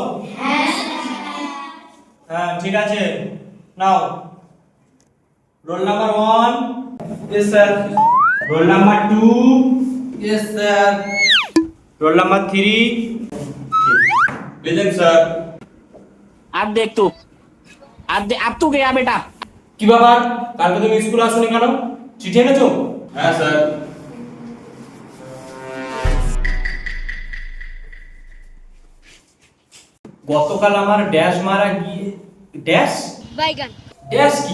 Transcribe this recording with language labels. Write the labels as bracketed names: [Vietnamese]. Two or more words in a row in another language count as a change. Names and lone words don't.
[Bangla] হ্যাঁ ঠিক আছে, [English] now roll number 1. yes sir. roll number 2. yes sir. roll number 3. present sir. [Hindi] अब देख तू, अब तू गया बेटा। [Bangla] কি ব্যাপার, কালকে তুমি স্কুলে আসোনি কেন? চিঠি এনেছো? হ্যাঁ স্যার। গতকাল আমার ড্যাশ মারা গিয়ে ড্যাশ বাইগান। ড্যাশ কি?